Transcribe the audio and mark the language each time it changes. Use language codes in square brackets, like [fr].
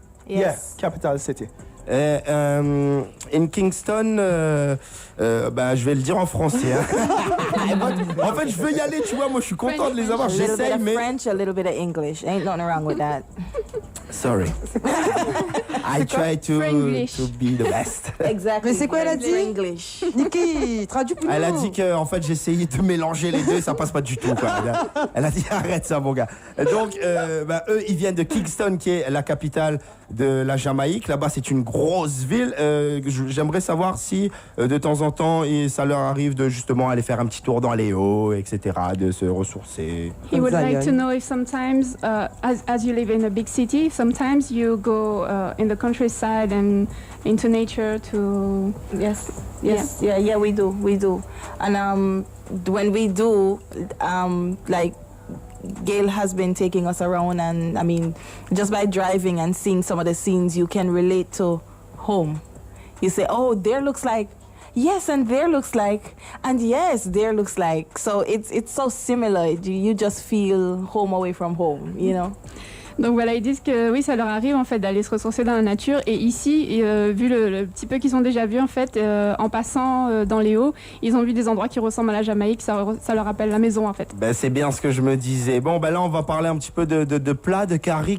[en] Yeah, capital city. [fr] In Kingston, bah, je vais le dire en français. Hein. En fait, je veux y aller, tu vois. Moi, je suis content de les avoir. [en] A little bit [fr] J'essaye, [en] of [fr] mais. [en] French, a little bit of English. Ain't nothing wrong with that. Sorry. I try to be the best. Exactly. [fr] Mais c'est quoi elle a dit? [en] English. [fr] Niki, traduis plus. Elle a dit que en fait j'essayais de mélanger les deux, ça passe pas du tout. Quoi. Elle a dit arrête ça mon gars. Donc bah, eux ils viennent de Kingston qui est la capitale de la Jamaïque. Là-bas c'est une grosse ville. J'aimerais savoir si de temps en temps ça leur arrive de justement aller faire un petit tour dans les hauts, etc. De se ressourcer. [en] He would like to know if sometimes, as you live in a big city, sometimes you go in the countryside and into nature to. Yes. Yeah, we do. And when we do, like Gail has been taking us around, and I mean, just by driving and seeing some of the scenes, you can relate to home. You say, oh, there looks like, yes, and there looks like, and yes, there looks like. So it's so similar. You just feel home away from home, you know. [fr] Donc voilà, ils disent que oui, ça leur arrive en fait d'aller se ressourcer dans la nature. Et ici, vu le petit peu qu'ils ont déjà vu en fait, en passant dans les hauts, ils ont vu des endroits qui ressemblent à la Jamaïque. Ça leur rappelle la maison en fait. Ben, c'est bien ce que je me disais. Bon, ben là, on va parler un petit peu de plats, de curry.